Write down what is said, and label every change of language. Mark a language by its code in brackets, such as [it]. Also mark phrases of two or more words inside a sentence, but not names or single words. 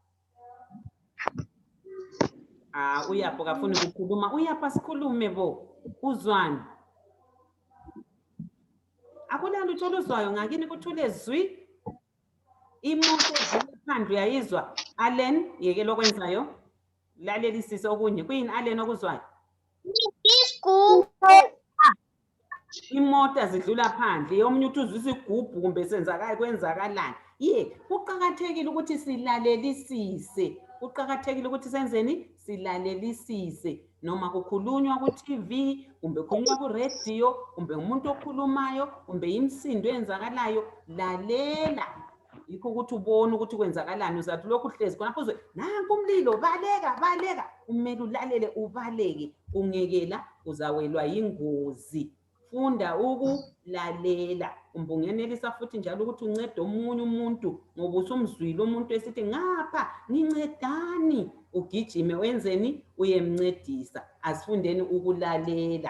[nd] Uyapho kafuni ukukhuluma. Uyapho asikhulume bo. Uzwani? Akulalo uthola uzwayo ngakini kuthule zwi. Imoto edlula phandle uyayizwa. Allen yeke lokwenzayo. Lalelisise okunye. Kuyini Allen okuzwayo? Isigubhu. Imota zidlula phandle. Omunye uthi uzwa isigubhu kumbe senzakala kwenzakalani. Kuqakathekile ukuthi silalelisise. Kuqakathekile ukuthi senzeni? Silalelisise. Noma kukhulunywa ku-TV, kumbe kukhulunywa ku-radio, kumbe umuntu okhulumayo, kumbe imisindo eyenzakalayo, lalela. Yikho ukuthi ubone ukuthi kwenzakalani. Uzathi lokhu hlezi khonapho uzwe nanku umlilo, baleka, baleka. Kumele ulalele ubaleke. Ungekela uzawelwa yingozi. Funda ukulalela. Kumbe ungenelisa futhi njalo ukuthi uncede omunye umuntu ngoba usumzwile umuntu esithi ngapha ngincedani. Ugijime wenzeni? Uyemncedisa. Asifundeni ukulalela.